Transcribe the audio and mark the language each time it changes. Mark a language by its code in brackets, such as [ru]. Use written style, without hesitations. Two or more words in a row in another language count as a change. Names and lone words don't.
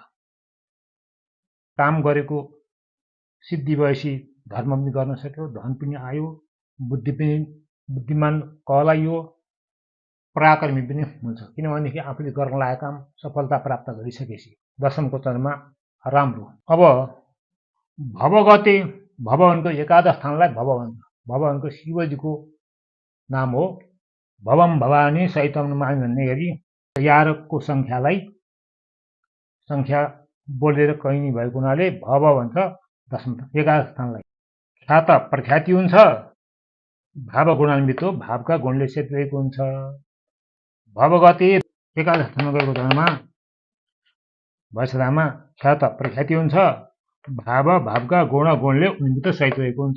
[ne] काम गरेको सिद्धि भएपछि धर्म पनि गर्न सक्यो, धन पनि आयो, बुद्धिमान कहलाइयो, पराक्रमी पनि हुन्छ, किनभनेदेखि आफूले गर्न लागेको काम सफलता प्राप्त गरिसकेपछि। दशमको चन्द्रमा राम्रो। अब भवगते, भव भनेको एकादश स्थानलाई भव भन्छ, भव भनेको शिवजीको नाम हो। [sa] भवम भवानी सहितम नमामि [ne] भन्ने गरी 11को सङ्ख्या बोलेर कैनी भएको हुनाले भव भन्छ दशम एकादश स्थानलाई। ख्यात प्रख्याति हुन्छ, भाव गुणान्वित हो, भावका गुणले सेत रहेको हुन्छ। भवगते एकादश स्थानमा गएको चन्द्रमा भएछदामा ख्यात प्रख्याति हुन्छ, भावका गुणले उन्वित सहित रहेको हुन्छ।